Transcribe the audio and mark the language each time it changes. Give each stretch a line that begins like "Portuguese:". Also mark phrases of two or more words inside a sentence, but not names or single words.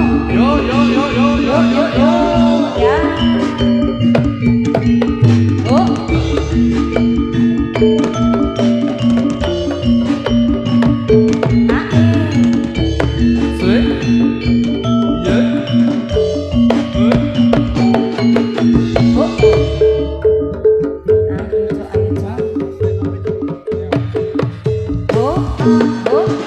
English: Yo yo yo yo yo yo yo. Ya. Oh. Sweet. Yeah. Good. Oh. Ayo, oh. Oh.